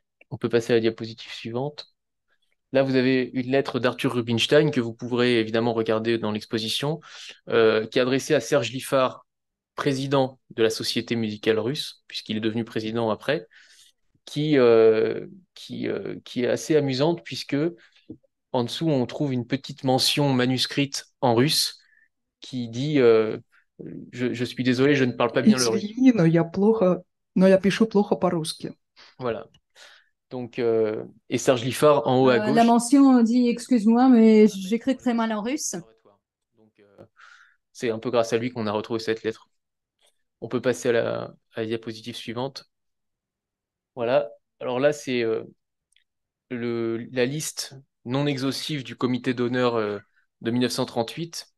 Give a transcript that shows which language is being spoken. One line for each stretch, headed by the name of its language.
French: On peut passer à la diapositive suivante. Là, vous avez une lettre d'Arthur Rubinstein que vous pourrez évidemment regarder dans l'exposition, qui est adressée à Serge Liffard, président de la Société musicale russe, puisqu'il est devenu président après, qui, euh, qui est assez amusante, puisque en dessous, on trouve une petite mention manuscrite en russe qui dit je suis désolé, je ne parle pas bien le russe.
Russian: Извини, но я пишу плохо по-русски.
French: Voilà. Donc, et Serge Liffard en haut à gauche. La mention dit excuse-moi, mais j'écris très mal en russe. Donc, c'est un peu grâce à lui qu'on a retrouvé cette lettre. On peut passer à la diapositive suivante. Voilà. Alors là, c'est la liste non exhaustive du comité d'honneur de 1938.